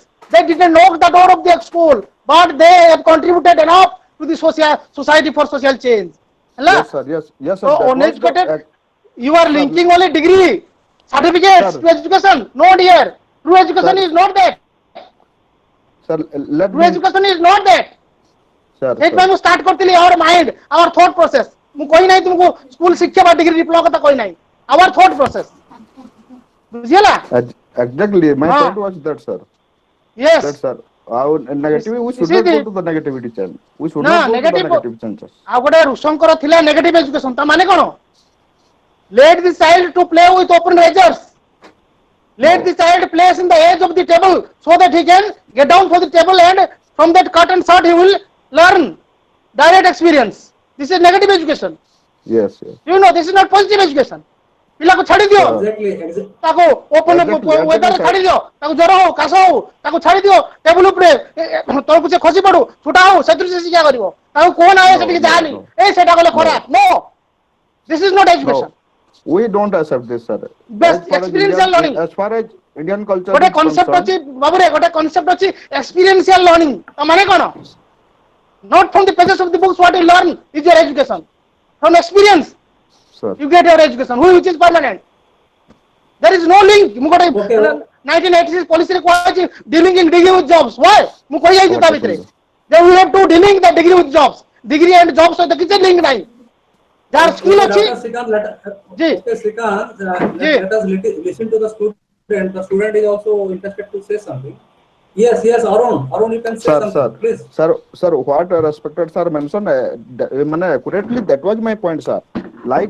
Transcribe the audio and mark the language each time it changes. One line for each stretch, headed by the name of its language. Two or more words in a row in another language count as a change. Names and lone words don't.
English: They didn't knock the door of their school, but they have contributed enough to the society for social change. Yes, sir. Yes, yes, sir. So That was uneducated, the you are sir, linking only degree, certificates Sir. to education. No, dear. True education Sir. is not that. sir. Let True me, education is not that. sir,
Odia: ସେଇଥିପାଇଁ
English: sir.
Odia: ମୁଁ ଷ୍ଟାର୍ଟ କରିଥିଲି
English: our mind, our thought process.
Odia: ମୁଁ କହି ନାହିଁ ତୁମକୁ ସ୍କୁଲ ଶିକ୍ଷା ବା ଡିଗ୍ରୀ ଡିପ୍ଲୋମା କଥା କହି ନାହିଁ.
English: Our thought process. ବୁଝିହେଲା? Exactly. My Ah. point was that, sir. Yes. That, sir. Our negativity, we should this is not go the- to the negativity channel. We should
Odia: ନା
English: not go to the negative negative chances.
Odia: ଆଉ ଗୋଟେ ଋଷଙ୍କର ଥିଲା
English: negative education.
Odia: ତା ମାନେ କ'ଣ?
English: Let the child to play with open razors. Let the child place in the edge of the table so that he can get down from the table and from that cotton shot he will learn direct experience. This is negative education. Yes, yes. You know, this is not positive education.
Odia: ପିଲାକୁ ଛାଡ଼ି ଦିଅ,
English: Exactly.
Odia: ତାକୁ
English: open weather
Odia: ଛାଡ଼ି ଦିଅ, ତାକୁ ଜ୍ୱର ହଉ କାଶ ହଉ ତାକୁ ଛାଡ଼ି ଦିଅ ଟେବୁଲ ଉପରେ ତଳକୁ ସେ ଖସି ପଡୁ ଛୁଟା ହଉ ସେଥିରୁ ସେ ଶିକ୍ଷା କରିବ. ତାକୁ କୁହ ନା ସେଠିକି ଯାଆନି, ଏଇ ସେଟା କଲେ ଖରାପ.
English: No, this is not education. No, we don't accept this, sir. Best experiential learning. As far as Indian culture
Odia: ଗୋଟେ
English: is
Odia: କନସେପ୍ଟ ଅଛି
English: concerned,
Odia: ବାବୁରେ, ଗୋଟେ କନସେପ୍ଟ ଅଛି
English: experiential learning.
Odia: ମାନେ କ'ଣ?
English: Not from the pages of the books what you learn is your education. From experience sir. you get your education, which is permanent. There is no link.
Odia: ମୁଁ ଗୋଟେ 1986 policy ରେ କୁହାଯାଇଛି
English: dealing in degree with jobs. Why?
Odia: ମୁଁ କହି ଯାଇଛି ତା ଭିତରେ
English: that we have to dealing the degree with jobs. Degree and jobs
Odia: ସହିତ କିଛି link ନାହିଁ. ଯାହାର ସ୍କିଲ୍ ଅଛି
English: Dr. Srikanth, Ji. okay, Srikanth, Ji. let us listen to the student. The student is also interested to say something. Yes, Arun, you can say something, please. Sir, what respected sir mentioned, accurately, that was my point, sir. Like